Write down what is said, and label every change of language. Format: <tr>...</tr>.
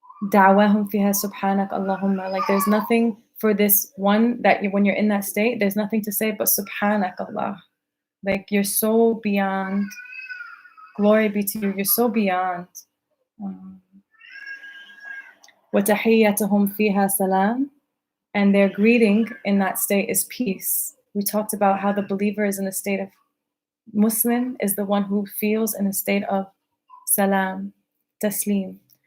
<ar>دعواهم فيها سبحانك Allahumma.</ar> <en>Like there's nothing for this one that when you're in that state, there's nothing to say but Subhanak Allah. Like you're so beyond. Glory be to you. You're so beyond.</en> <ar>وَتَحِيَّتُهُمْ فِيهَا salam.</ar> <en>And their greeting in that state is peace. We talked about how the believer is in a state of Muslim is the one who feels in a state of salam, taslim.</en>